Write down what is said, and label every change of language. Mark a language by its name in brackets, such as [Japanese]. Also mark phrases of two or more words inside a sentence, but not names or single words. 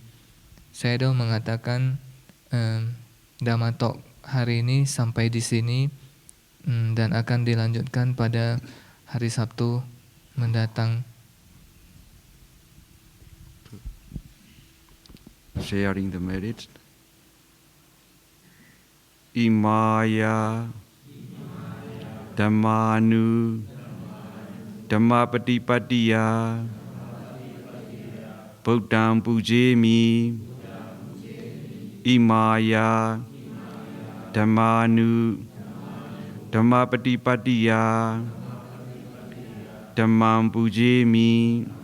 [Indonesian] Sayadaw mengatakan Dhamma Talk hari ini sampai di sini dan akan dilanjutkan pada hari Sabtu mendatang. [English] Sharing the merit. [Pali] Imaya Dhammanu Dhammapatipatiya Buddham Pujemi Imaya Dhammanu Dhammapatipatiya Dhammam Pujemi